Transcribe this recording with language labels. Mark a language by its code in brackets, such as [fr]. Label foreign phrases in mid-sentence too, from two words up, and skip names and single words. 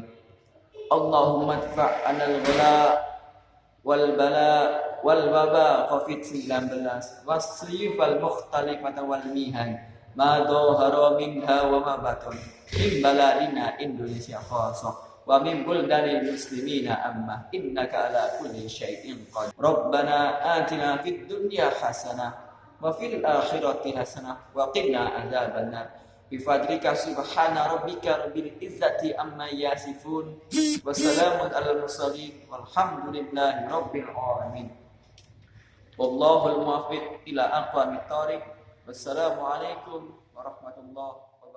[ar] اللهم ادفع عنا الغلاء والبلاء والوباء covid-19 والسيوف المختلفة والمحن ما ظهر منها وما بطن من بلدنا Indonesia خاصة ومن بلدان المسلمين عامة إنك على كل شيء قدير. ربنا آتنا في الدنيا حسنة وفي الآخرة حسنة وقنا عذاب النار. بفضلك سبحان ربك رب العزة عما يصفون وسلام على المرسلين والحمد لله رب العالمين. والله الموفق إلى أقوم الطريق. والسلام عليكم ورحمة الله